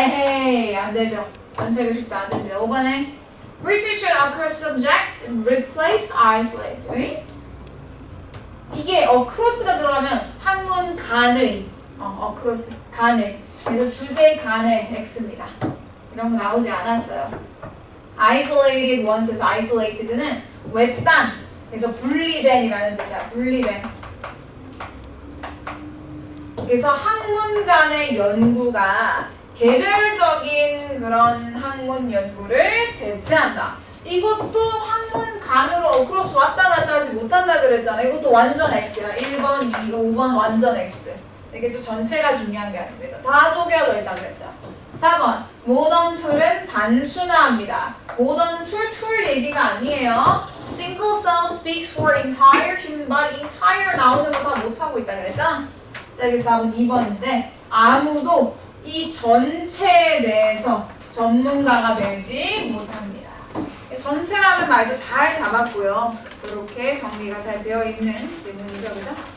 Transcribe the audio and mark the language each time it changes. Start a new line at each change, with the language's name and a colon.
Korean: 에헤이, 안 되죠. 전체가 쉽다, 안 됩니다. 5번에
English: Research across subjects replace isolate.
Korean: 응? 이게 across가 들어가면 학문 간의, across 간의. 그래서 주제 간의 x입니다. 이런 거 나오지 않았어요.
English: Isolated versus isolated는
Korean: 외딴. 그래서 분리된이라는 뜻이야. 분리된. 그래서 학문 간의 연구가 개별적인 그런 학문 연구를 대체한다. 이것도 학문 간으로 크로스 왔다 갔다 하지 못한다 그랬잖아. 이것도 완전 X야. 1번, 2번, 5번 완전 X. 이게 좀 전체가 중요한 게 아닙니다. 다 쪼개져 있다 그랬어요. 4번, 모던 툴은 단순화합니다. 모던 툴 얘기가 아니에요.
English: Single cell speaks for entire human body.
Korean: entire 나오는 거 다 못하고 있다 그랬죠? 자, 여기서 4번 2번인데 아무도 이 전체에 대해서 전문가가 되지 못합니다. 전체라는 말도 잘 잡았고요. 이렇게 정리가 잘 되어 있는 질문이죠, 그죠?